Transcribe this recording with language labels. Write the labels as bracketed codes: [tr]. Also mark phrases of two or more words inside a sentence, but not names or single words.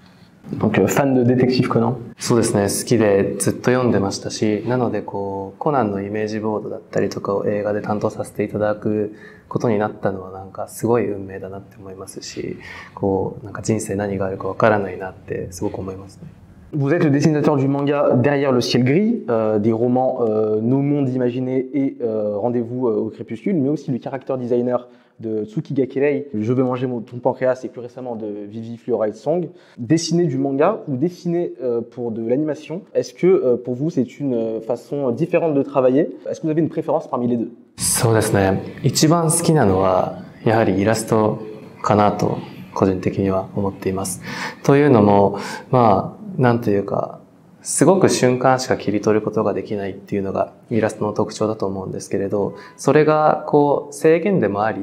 [fr] Donc fan de Détective Conan. [ja] そうですね、好きでずっと読んでましたし、なのでこうコナンのイメージボードだったりとかを映画で担当させていただくことになったのはなんかすごい運命だなって思いますし、こうなんか人生何があるかわからないなってすごく思いますね。 [fr] Vous êtes le dessinateur du manga Derrière le ciel gris, des romans Nos mondes imaginés et Rendez-vous au crépuscule, mais aussi le [en] character designer [fr] de Tsukiga Kirei, Je vais manger ton pancréas et plus récemment de Vivi Fluoride Song. Dessiner du manga ou dessiner pour de l'animation, est-ce que pour vous c'est une façon différente de travailler? Est-ce que vous avez une préférence parmi les deux? [ja] そうですね、一番好きなのはやはりイラストかなと個人的には思っています。というのも、まあなんというか、すごく瞬間しか切り取ることができないっていうのがイラストの特徴だと思うんですけれど、それがこう制限でもあ